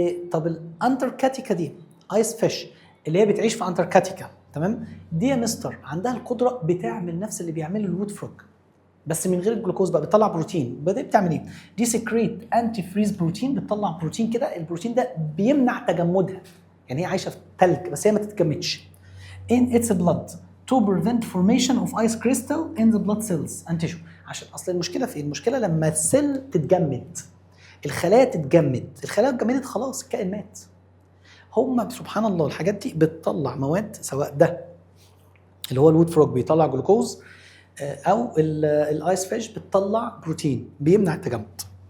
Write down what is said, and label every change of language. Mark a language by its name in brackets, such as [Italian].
[Arabic] طب الانتاركتيكا دي ايس فيش اللي هي بتعيش في انتاركتيكا، تمام؟ دي يا مستر عندها القدره بتعمل نفس اللي بيعمله الوود فروج، بس من غير الجلوكوز بقى، بتطلع بروتين. بدأت بتعمل ايه؟ [English] دي secrete antifreeze protein, [Arabic] بتطلع بروتين كده، البروتين ده بيمنع تجمدها، يعني هي عايشه في الثلج بس هي ما تتجمدش. [English] in its blood to prevent formation of ice crystal in the blood cells and tissue. [Arabic] عشان اصل المشكله في المشكله لما السيل تتجمد، الخلايا تتجمد، الخلايا اتجمدت خلاص، الكائن مات. هم سبحان الله الحاجات دي بتطلع مواد، سواء ده اللي هو الوود فروج بيطلع جلوكوز، او الايس فيش بتطلع بروتين بيمنع التجمد.